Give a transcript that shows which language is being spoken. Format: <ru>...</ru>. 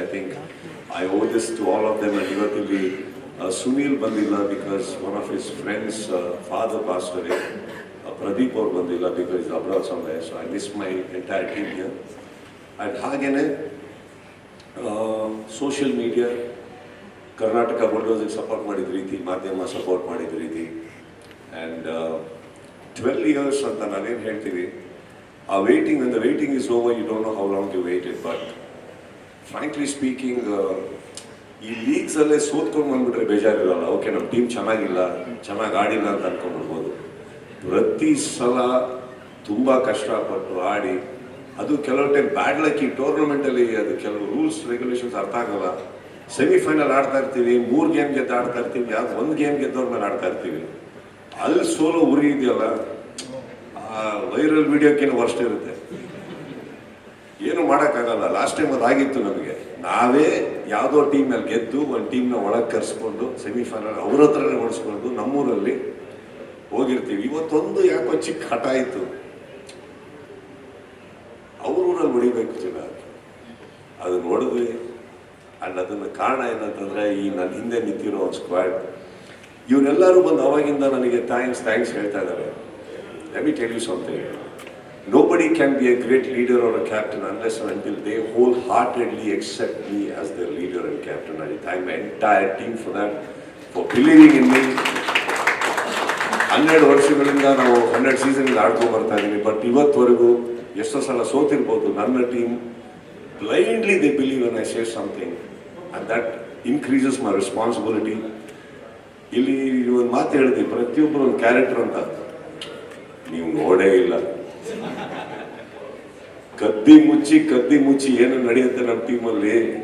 <en>I think I owe this to all of them. And</en> <kn>ಇವತ್ತಿಲ್ಲಿ Sunil ಬಂದಿಲ್ಲ</kn> <en>Because one of his friends father passed away.</en> <kn>ಪ್ರದೀಪ್ ಅವ್ರು ಬಂದಿಲ್ಲ</kn> <en>because abroad</en> <kn>ಸಮಯ.</kn> <en>So I miss my entire team here.</en> <kn>And ಹಾಗೇನೆ social media, Karnataka ಬುಲ್ಡೋಸಿಗೆ support ಮಾಡಿದ ರೀತಿ, ಮಾಧ್ಯಮ support ಮಾಡಿದ ರೀತಿ.</kn> <en>and 12 years</en> <kn>ಅಂತ ನಾನೇನು ಹೇಳ್ತೀವಿ, ಆ</kn> <en>Waiting, when the waiting is over, you don't know how long you waited. But frankly speaking,</en> <kn>ಈ ಲೀಗ್ಸಲ್ಲೇ ಸೋತ್ಕೊಂಡು ಬಂದ್ಬಿಟ್ರೆ ಬೇಜಾರಿರಲ್ಲ. ಓಕೆ, ನಮ್ಮ ಟೀಮ್ ಚೆನ್ನಾಗಿಲ್ಲ, ಚೆನ್ನಾಗಿ ಆಡಿಲ್ಲ ಅಂತ ಅನ್ಕೊಂಡ್ಬಿಡ್ಬೋದು. ಪ್ರತಿ ಸಲ ತುಂಬ ಕಷ್ಟಪಟ್ಟು ಆಡಿ, ಅದು ಕೆಲವು ಟೈಮ್ ಬ್ಯಾಡ್ ಲಕ್. ಈ ಟೂರ್ನಮೆಂಟಲ್ಲಿ ಅದು ಕೆಲವು ರೂಲ್ಸ್ ರೆಗ್ಯುಲೇಷನ್ಸ್ ಅರ್ಥ ಆಗಲ್ಲ. ಸೆಮಿಫೈನಲ್ ಆಡ್ತಾ ಇರ್ತೀವಿ, 3 ಗೇಮ್ ಗೆದ್ದು ಆಡ್ತಾ ಇರ್ತೀವಿ, ಯಾವ್ದು 1 ಗೇಮ್ ಗೆದ್ದವ್ರ ಮೇಲೆ ಆಡ್ತಾ ಇರ್ತೀವಿ. ಅಲ್ಲಿ ಸೋಲೋ ಉರಿ ಇದೆಯಲ್ಲ, ಆ ವೈರಲ್ ವಿಡಿಯೋಕ್ಕೇನು ವರ್ಷ ಇರುತ್ತೆ, ಏನು ಮಾಡೋಕ್ಕಾಗಲ್ಲ. ಲಾಸ್ಟ್ ಟೈಮ್ ಅದಾಗಿತ್ತು ನಮಗೆ. ನಾವೇ ಯಾವುದೋ ಟೀಮ್ನಲ್ಲಿ ಗೆದ್ದು ಒಂದು ಟೀಮ್ನ ಒಳಗೆ ಕರೆಸ್ಕೊಂಡು ಸೆಮಿಫೈನಲ್ ಅವ್ರ ಹತ್ರನೇ ಓಡಿಸ್ಕೊಂಡು ನಮ್ಮೂರಲ್ಲಿ ಹೋಗಿರ್ತೀವಿ. ಇವತ್ತೊಂದು ಯಾಕೋ ಚಿಕ್ಕ ಹಠ ಆಯಿತು, ಅವ್ರ ಊರಲ್ಲಿ ಹೊಡಿಬೇಕು ಜನ, ಅದನ್ನು ಹೊಡೆದ್ವಿ. ಆ್ಯಂಡ್ ಅದನ್ನು ಕಾರಣ ಏನಂತಂದರೆ, ಈ ನನ್ನ ಹಿಂದೆ ನಿಂತಿರೋ ಒಂದು ಸ್ಕ್ವಾಡ್, ಇವರೆಲ್ಲರೂ ಬಂದು ಅವಾಗಿಂದ ನನಗೆ ಥ್ಯಾಂಕ್ಸ್ ಹೇಳ್ತಾ ಇದ್ದಾರೆ.</kn> <en>Let me tell you something. Nobody can be a great leader or a captain unless and until they wholeheartedly accept me as their leader and captain. I thank my entire team for that, for believing in me.</en> <kn>12 ವರ್ಷಗಳಿಂದ ನಾವು 12 season ಆಡ್ಕೊಂಡು ಬರ್ತಾ ಇದ್ದೀವಿ. But ಇವತ್ತುವರೆಗೂ ಎಷ್ಟೋ ಸಲ ಸೋತಿರ್ಬೋದು. ನನ್ನ</kn> <en>Team blindly they believe when I say something and that increases my responsibility.</en> <kn>ಇಲ್ಲಿ ಒಂದು ಮಾತು ಹೇಳ್ತೀವಿ, ಪ್ರತಿಯೊಬ್ಬರು ಒಂದು ಕ್ಯಾರೆಕ್ಟರ್ ಅಂತ. ನೀವು ನೋಡೇ ಇಲ್ಲ, ಕದ್ದಿ ಮುಚ್ಚಿ ಏನು ನಡೆಯುತ್ತೆ ನಮ್ಮ ಟೀಮಲ್ಲಿ.</kn>